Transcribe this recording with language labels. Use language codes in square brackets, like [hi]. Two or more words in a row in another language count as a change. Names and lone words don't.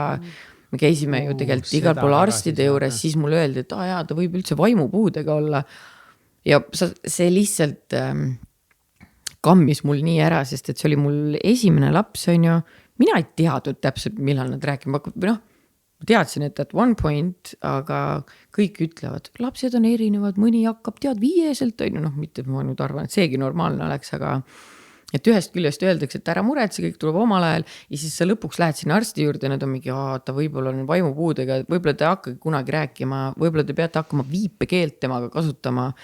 [et] Me käisime ju tegelikult igal pool arstide juures, siis mulle öeldi, et jaa, ta võib üldse vaimupuudega olla ja see lihtsalt kammis mul nii ära, sest et see oli mul esimene laps, on ju. Mina ei teadnud täpselt, millal nad rääkima hakkavad. Või noh, teadsin, et [en] at one point, [et] aga kõik ütlevad, lapsed on erinevad, mõni hakkab tead 5-selt, on ju, noh, mitte ma nüüd arvan, et seegi normaalne oleks, aga et ühest küljest öeldakse, et ära muretse, kõik tuleb omal ajal ja siis sa lõpuks lähed sinna arsti juurde ja nad on mingi, ta võib-olla on vaimupuudega, võib-olla te hakkagi kunagi rääkima, võib-olla te peate hakkama viipekeelt temaga kasutama.